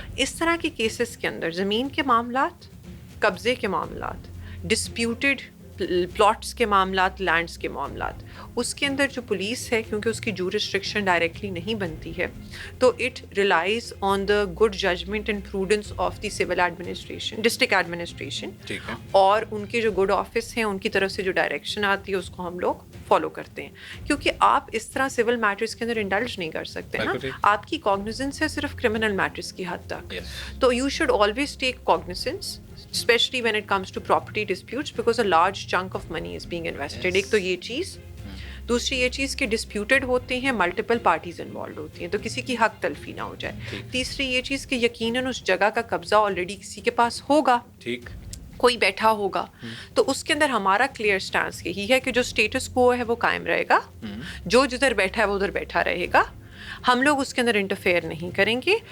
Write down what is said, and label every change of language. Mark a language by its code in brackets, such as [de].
[ur] اس طرح کے کیسز کے اندر زمین کے معاملات، قبضے کے معاملات، ڈسپیوٹڈ پلاٹس کے معاملات، لینڈس کے معاملات، اس کے اندر جو پولیس ہے، کیونکہ اس کی جورسڈکشن ڈائریکٹلی نہیں بنتی ہے، تو [en] it realize on the good judgment and prudence of the civil administration, district administration, [ur] اور ان کے جو گڈ آفس ہیں ان کی طرف سے جو ڈائریکشن آتی ہے اس کو ہم لوگ فالو کرتے ہیں. کیونکہ آپ اس طرح سول میٹرز کے اندر انڈلج نہیں کر سکتے نا، آپ کی کاگنیزنس ہے صرف کرمنل میٹرز کی حد تک. [en] تو you should always take cognizance especially when it comes to property disputes because a large chunk of money is being invested. [ur] ایک تو یہ چیز، دوسری یہ چیز کہ ڈسپیوٹڈ ہوتے ہیں، ملٹیپل پارٹیز انوالوڈ ہوتی ہیں تو کسی کی حق تلفی نہ ہو جائے. تیسری یہ چیز کہ یقیناً اس جگہ کا قبضہ آلریڈی کسی کے پاس ہوگا، کوئی بیٹھا ہوگا، تو اس کے اندر ہمارا کلیئر سٹانس یہی ہے کہ جو اسٹیٹس کو ہے وہ قائم رہے گا، جو جدھر بیٹھا ہے وہ ادھر بیٹھا رہے گا، ہم لوگ اس کے اندر انٹرفیئر نہیں کریں گے.